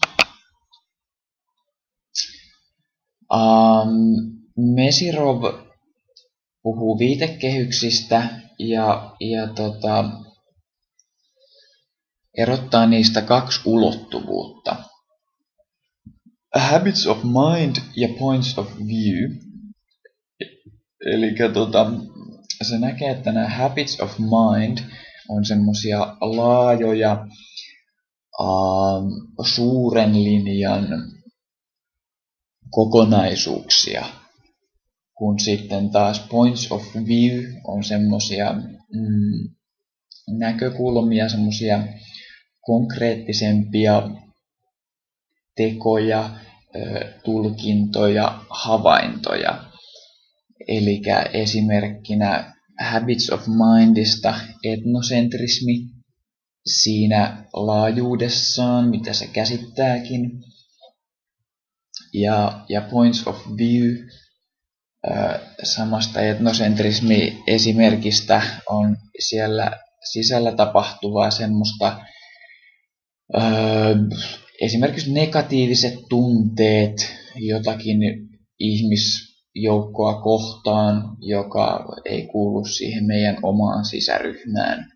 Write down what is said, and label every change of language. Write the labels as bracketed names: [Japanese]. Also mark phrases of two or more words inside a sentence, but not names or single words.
[Finnish] Mesirov puhuu viitekehyksistä ja erottaa niistä 2 ulottuvuutta. [English] Habits of mind ja points of view. [Finnish] Eli se näkee, että nämä [English] habits of mind [Finnish] on semmoisia laajoja suuren linjan kokonaisuuksia, kun sitten taas [English] points of view [Finnish] on semmoisia näkökulmia, semmoisia konkreettisempia tekoja, tulkintoja, havaintoja. Eli esimerkkinä [English] habits of mindista [Finnish] etnosentrismi siinä laajuudessaan, mitä se käsittääkin. Ja [English] points of view [Finnish] samasta etnosentrismi esimerkistä on siellä sisällä tapahtuvaa semmoista esimerkiksi negatiiviset tunteet jotakin ihmisjoukkoa kohtaan, joka ei kuulu siihen meidän omaan sisäryhmään.